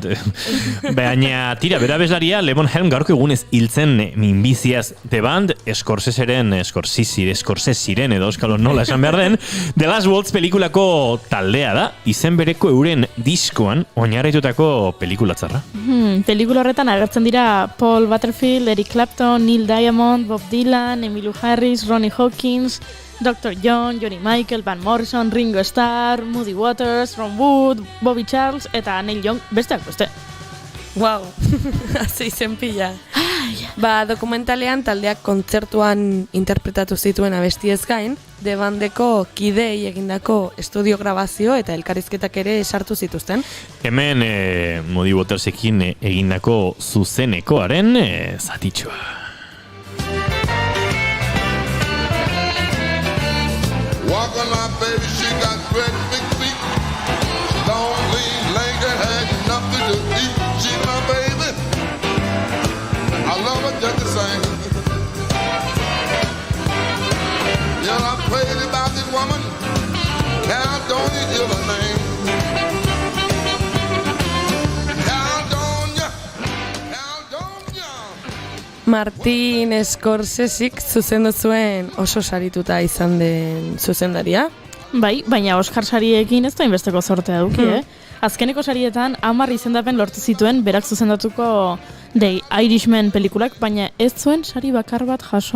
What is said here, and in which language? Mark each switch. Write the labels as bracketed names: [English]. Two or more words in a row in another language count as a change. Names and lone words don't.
[Basque] Baina tira, bera bezlaria, Levon Helm gaurko egunez hiltzen minbiziaz The Band, Scorseseren edo euskalo nola esan behar den, The Last Waltz pelikulako taldea da, izen bereko euren diskoan oinarritutako pelikulatzarra. Pelikula horretan agertzen dira Paul Butterfield, Eric Clapton, Neil Diamond, Bob Dylan, Emmylou Harris, Ronnie Hawkins, Dr. John, Johnny Michael, Van Morrison, Ringo Starr, Muddy Waters, Ron Wood, Bobby Charles eta Neil Young, besteak beste. Wow, haze izen pila. Ba, dokumentalean taldeak kontzertuan interpretatu zituen abestiez gain, The Bandeko kidei egindako estudio grabazio eta elkarrizketak ere sartu zituzten. Hemen Muddy Watersekin egindako zuzenekoaren zatitxoa. [English] Walk on my baby, she got great big feet. Long, lean, lanky, had nothing to eat. She's my baby. I love her just the same. Yeah, I'm crazy about this woman. Now don't you hear her name? Now don't [Basque] Martin Scorseseek zuzendu zuen oso sarituta izan den zuzendaria. Bai, baina Oscar sariekin ez da inbesteko zortea duki, Azkeneko sarietan 10 izendapen lortu zituen berak zuzendatuko The Irishman pelikulak, baina ez zuen sari bakar bat jaso.